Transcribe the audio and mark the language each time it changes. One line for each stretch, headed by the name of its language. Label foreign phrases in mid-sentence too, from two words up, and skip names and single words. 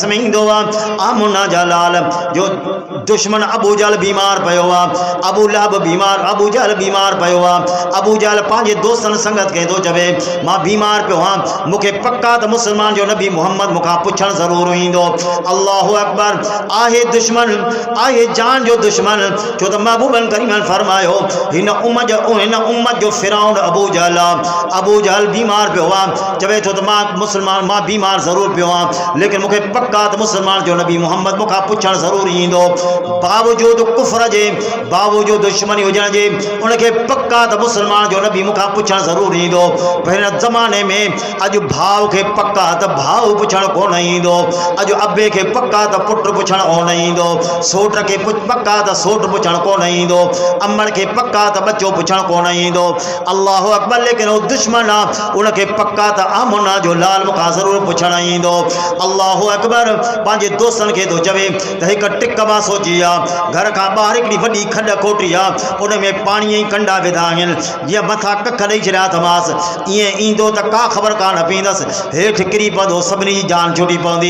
Sindhi: में ईंदो आहे आमना जा लाल जो दुश्मन अबू जहल बीमार पयो अबू लहब बीमार अबू जहल बीमार पयो अबू जहल पांचे दोस्तन संगत के तो चवे मां बीमार पे मुखे पक्का तो मुसलमान जो नबी मोहम्मद मुखा पुछण जरूर ईंदो
Arabic: الله أكبر
Sindhi: आहे दुश्मन आहे जान जो दुश्मन छो तो महबूबन करीमन फरमायो इन उम्मत जो फिरौन अबू जहल बीमार पे चवे तो मां मुसलमान मां बीमार जरूर पे लेकिन मुखे पक्का तो मुसलमान जो नबी मोहम्मद मुखा पुछण जरूर ईंदो बावजूद कुफर जे बावजूद दुश्मनी हुजण जे उनके पक्का तो मुसलमान जो नबी मुखा पुछण जरूर ईंदो पर हिन ज़माने में अॼु भाउ के पक्का तो भाउ पुछण कोन ईंदो अॼु अबे के पक्का तो पुट पुछण कोन ईंदो सोट के पक्का तो सोट पुछण कोन ईंदो अमड़ के पक्का तो बच्चो पुछण कोन ईंदो
Arabic: الله أكبر
Sindhi: लेकिन वो दुश्मन आहे उनके पक्का तो आमना जो लाल मुखा जरूर पुछण ईंदो
Arabic: الله أكبر
Sindhi: पंहिंजे दोस्तन के तो चवे त हिकु टिक मां सोची पहुची आहे। घर खां ॿाहिरि हिकिड़ी वॾी खॾ खोटी आहे, उन में पाणीअ जी कंडा विधा आहिनि। जीअं मथां कख ॾेई छॾिया अथमांसि, ईअं ईंदो त का ख़बर कान पईंदसि, हेठि किरी पवंदो, सभिनी जी जान छुटी पवंदी।